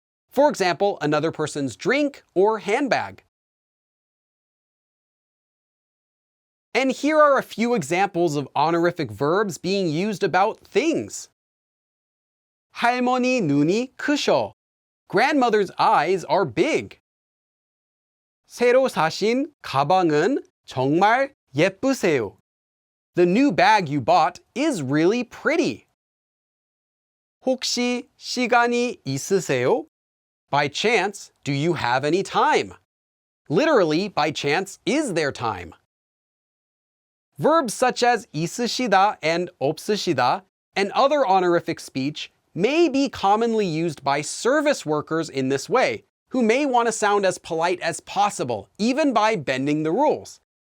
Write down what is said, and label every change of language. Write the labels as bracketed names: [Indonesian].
[English] For example, another person's drink or handbag. And here are a few examples of honorific verbs being used about things. [Korean] 할머니 눈이 크셔. [English] Grandmother's eyes are big. [Korean] 새로 사신 가방은 정말 예쁘세요. [English] The new bag you bought is really pretty. [Korean] 혹시 시간이 있으세요? [English] By chance, do you have any time? Literally, by chance, is there time? Verbs such as 있으시다 and 없으시다 and other honorific speech may be commonly used by service workers in this way, who may want to sound as polite as possible, even by bending the rules.